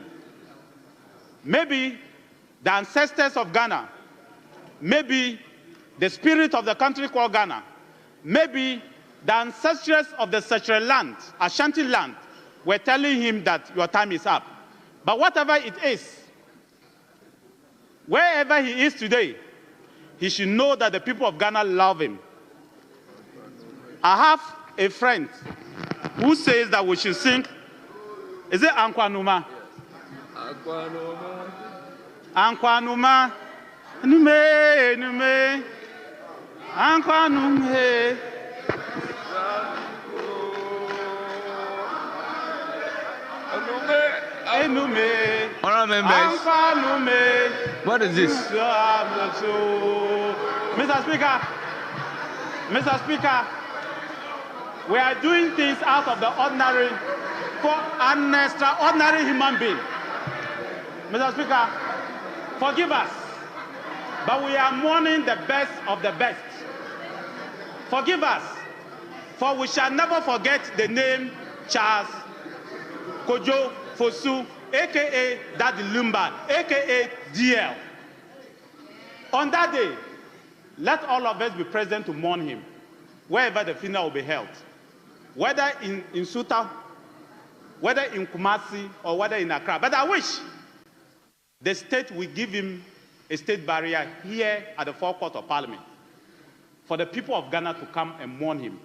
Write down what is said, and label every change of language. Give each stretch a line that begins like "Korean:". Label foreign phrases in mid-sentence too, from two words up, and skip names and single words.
English: Maybe the ancestors of Ghana, maybe the spirit of the country called Ghana, maybe the ancestors of the Sechre land, Ashanti land, were telling him that your time is up. But whatever it is, wherever he is today, he should know that the people of Ghana love him. I have a friend who says that we should sing, is it Ankwanuma?
Akan: Ankwanuma, nume, nume, Ankwanume.
English: Honorable members, what is this? Mr. Speaker, we are doing things out of the ordinary for an extraordinary human being. Mr. Speaker, forgive us, but we are mourning the best of the best. Forgive us, for we shall never forget the name Charles Kojo Fosu, a.k.a. Daddy Lumba, a.k.a. DL. On that day, let all of us be present to mourn him, wherever the funeral will be held, whether in Suta, whether in Kumasi, or whether in Accra. But I wish the state will give him a state barrier here at the forecourt of Parliament for the people of Ghana to come and mourn him.